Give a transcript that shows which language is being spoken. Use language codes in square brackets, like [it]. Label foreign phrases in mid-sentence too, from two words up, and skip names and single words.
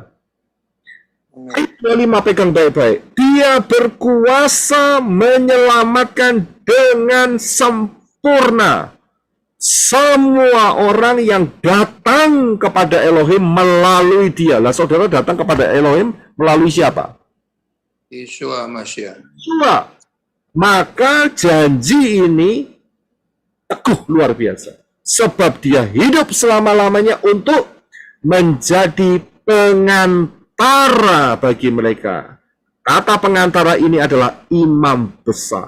[id] Ayat 25 pegang baik-baik. Dia berkuasa menyelamatkan dengan sempurna. semua orang yang datang kepada Elohim melalui dia. Lah saudara datang kepada Elohim melalui siapa? Yeshua Mashiach. Yeshua. Maka janji ini teguh luar biasa. Sebab dia hidup selama-lamanya untuk menjadi pengantara bagi mereka. Kata pengantara ini adalah imam besar.